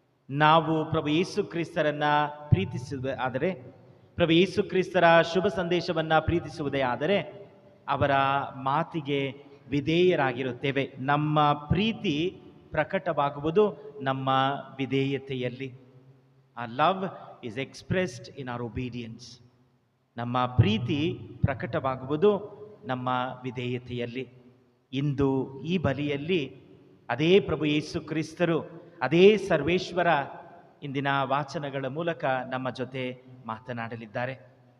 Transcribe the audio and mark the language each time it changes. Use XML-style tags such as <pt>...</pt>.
<kn>ನಾವು ಪ್ರಭು ಯೇಸು ಕ್ರಿಸ್ತರನ್ನು ಪ್ರೀತಿಸುವುದಾದರೆ, ಪ್ರಭು ಯೇಸು ಕ್ರಿಸ್ತರ ಶುಭ ಸಂದೇಶವನ್ನು ಪ್ರೀತಿಸುವುದೇ ಆದರೆ ಅವರ ಮಾತಿಗೆ ವಿಧೇಯರಾಗಿರುತ್ತೇವೆ. ನಮ್ಮ ಪ್ರೀತಿ ಪ್ರಕಟವಾಗುವುದು ನಮ್ಮ ವಿಧೇಯತೆಯಲ್ಲಿ.</kn> <en>Our love is expressed in our obedience.</en> <kn>ನಮ್ಮ ಪ್ರೀತಿ ಪ್ರಕಟವಾಗುವುದು ನಮ್ಮ ವಿಧೇಯತೆಯಲ್ಲಿ. ಇಂದು ಈ ಬಲಿಯಲ್ಲಿ ಅದೇ ಪ್ರಭು ಯೇಸು ಕ್ರಿಸ್ತರು, ಅದೇ ಸರ್ವೇಶ್ವರ ಇಂದಿನ ವಾಚನಗಳ ಮೂಲಕ ನಮ್ಮ ಜೊತೆ ಮಾತನಾಡಲಿದ್ದಾರೆ.</kn>